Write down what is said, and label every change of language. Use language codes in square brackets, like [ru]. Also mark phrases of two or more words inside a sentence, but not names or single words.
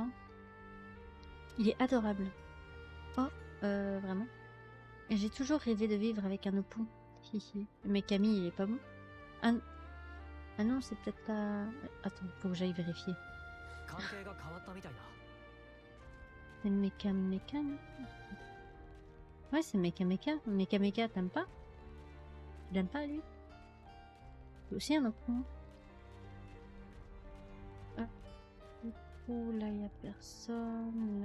[fr] Il est adorable. Oh, vraiment. Et j'ai toujours rêvé de vivre avec un Nopon. Hihi. Mais Camille, il est pas bon. Ah, ah non, c'est peut-être pas... Attends, faut que j'aille vérifier. [ja] 関係が変わったみたいだ。 [fr] C'est Mecha Mecha, non? Ouais, c'est Mecha Mecha. Mecha Mecha, t'aimes pas? Tu l'aimes pas, lui? C'est aussi un Nopon. Ah, du coup, là, il y a personne.